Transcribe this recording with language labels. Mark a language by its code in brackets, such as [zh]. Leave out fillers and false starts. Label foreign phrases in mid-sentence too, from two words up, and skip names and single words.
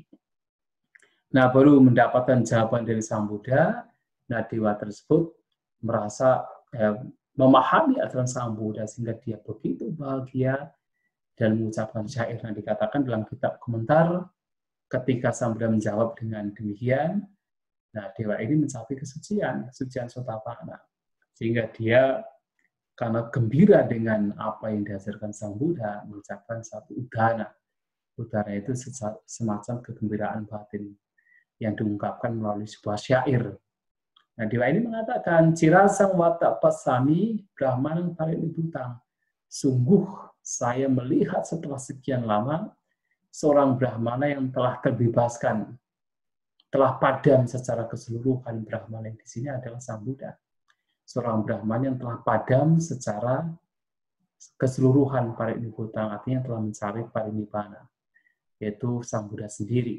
[id] Nah, baru mendapatkan jawaban dari Sang Buddha, nah dewa tersebut merasa memahami ajaran Sang Buddha sehingga dia begitu bahagia dan mengucapkan syair yang dikatakan dalam kitab komentar, ketika Sang Buddha menjawab dengan demikian, nah dewa ini mencapai kesucian Sotapanna. Sehingga dia karena gembira dengan apa yang diajarkan Sang Buddha, mengucapkan satu udana. Udana itu semacam kegembiraan batin yang diungkapkan melalui sebuah syair. Nah, dewa ini mengatakan, [pi] Cirasang wata pasami brahmanang parinibhutang. [id] Sungguh saya melihat setelah sekian lama seorang brahmana yang telah terbebaskan, telah padam secara keseluruhan. Brahmana yang di sini adalah Sang Buddha. Seorang brahmana yang telah padam secara keseluruhan parinibhutang, artinya telah mencari parinibbana, yaitu Sang Buddha sendiri.